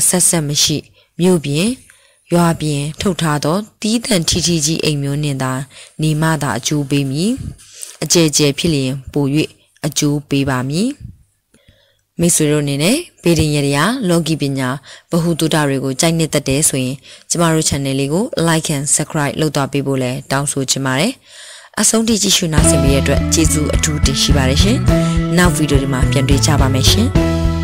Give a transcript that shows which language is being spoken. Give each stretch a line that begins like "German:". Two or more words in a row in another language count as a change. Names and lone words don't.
Burmese: ဆက်ဆက်မရှိမြို့ပြင်ရွာပြင်ထုတ်ထားသောတီးတန့်ထီထီကြီးအိမ်မျိုးနှင့်သာနေမှသာအကျိုးပေးမည်အကျယ်ကျယ်ဖြစ်လျင်ပို၍အကျိုးပေးပါမည်မိတ်ဆွေတို့အနေနဲ့ဗေဒင်ရတရားလောကီပညာဗဟုသုတတွေကိုကြိုက်နေတတ်တယ်ဆိုရင်ကျမတို့ channel လေးကို
English: like and subscribe
Burmese: လုပ်သွားပေးဖို့လည်းတောင်းဆိုချင်ပါတယ်အဆုံးထိကြည့်ရှုနားဆင်ပေးတဲ့အတွက်ကျေးဇူးအထူးတင်ရှိပါတယ်ရှင်နောက်ဗီဒီယိုဒီမှာပြန်တွေ့ကြပါမယ်ရှင်